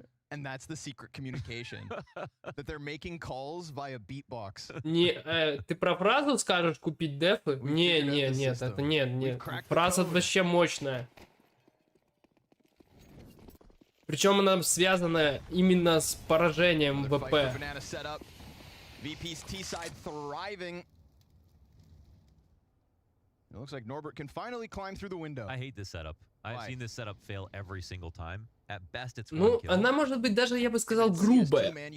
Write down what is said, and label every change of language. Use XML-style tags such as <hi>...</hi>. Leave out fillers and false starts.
<en>And that's the secret communication. That they're making calls via beatbox.</en> <ru>Не, ты про фразу скажешь купить дефы? Нет, это нет. Фраза вообще мощная. Причем она связана именно с поражением ВП.</ru> <en>VP's T-side thriving. It looks like Norbert can finally climb through the window. I hate this setup. I've seen this setup fail every single time. At best, it's</en> <ru>Ну, она может быть даже, я бы сказал, грубая.</ru>